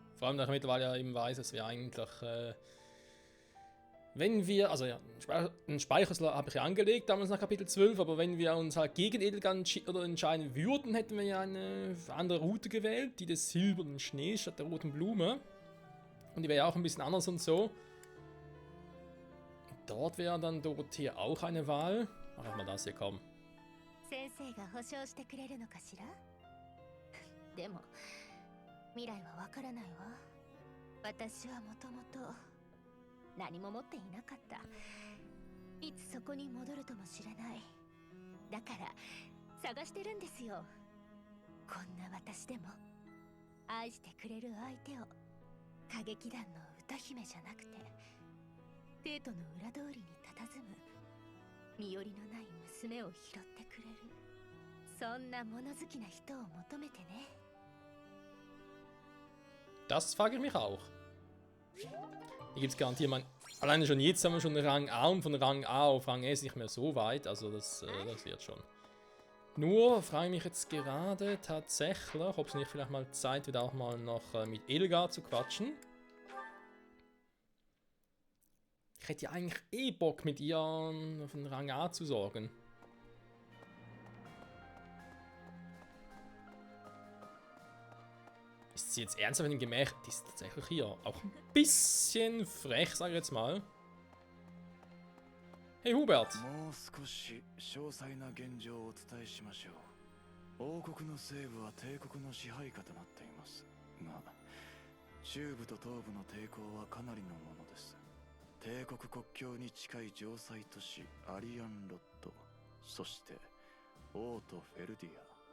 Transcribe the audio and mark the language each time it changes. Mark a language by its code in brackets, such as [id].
[de] Vor allem, da ich mittlerweile ja eben weiß, dass wir eigentlich, wenn wir, also ja, einen Speicherslot habe ich ja angelegt, damals nach Kapitel 12, aber wenn wir uns halt gegen Edelgard entscheiden würden, hätten wir ja eine andere Route gewählt, die des silbernen Schnees statt der roten Blume. Und die wäre ja auch ein bisschen anders und so. Dort wäre dann Dorothea auch eine Wahl. Mach mal das hier, komm. [ja] 先生が保証してくれるのかしら？でも未来はわからないわ。私はもともと何も持っていなかった。いつそこに戻るとも知れない。だから探してるんですよ。こんな私でも愛してくれる相手を。歌劇団の歌姫じゃなくてテートの裏通りに佇む身寄りのない娘を拾ってくれる、そんな物好きな人を求めてね。 [de] Das frage ich mich auch. Hier gibt es garantiert mal. Alleine schon jetzt haben wir schon Rang A und von Rang A auf Rang S nicht mehr so weit. Also das wird schon. Nur frage ich mich jetzt gerade tatsächlich, ob es nicht vielleicht mal Zeit wird, auch mal noch mit Edelgard zu quatschen. Ich hätte ja eigentlich eh Bock, mit ihr auf den Rang A zu sorgen. Ist sie jetzt ernsthaft in dem Gemäch? Die ist tatsächlich hier auch ein bisschen frech, sage ich jetzt mal. Hey Hubert! [ja] もう少し詳細な現状をお伝えしましょう。王国の西部は帝国の支配下となっていますが、中部と東部の抵抗はかなりのものです。帝国国境に近い城塞都市アリアンロッド、そして王都フェルディア。